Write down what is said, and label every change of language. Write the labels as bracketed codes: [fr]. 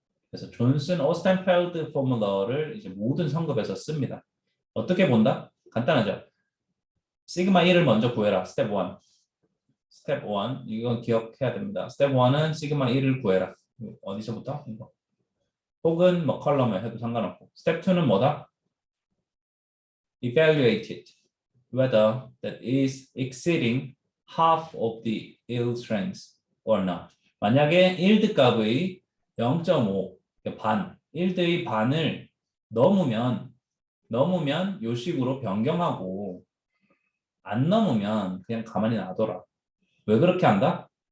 [ko] 그래서 존슨 오스텐펠드 포뮬러를 이제 모든 성급에서 씁니다. 어떻게 본다? 간단하죠. 시그마 1을 먼저 구해라. 스텝 1. 스텝 1. 이건 기억해야 됩니다. 스텝 1은 시그마 1을 구해라. 어디서부터? 이거. 혹은 뭐 컬럼에 해도 상관없고. 스텝 2는 뭐다? [en] Evaluate it. Whether that is exceeding half of the yield strength or not. [ko] 만약에 yield 값의 0.5, 반, yield의 반을 넘으면 요식으로 변경하고 안 넘으면 그냥 가만히 놔둬라. 왜 그렇게 한다?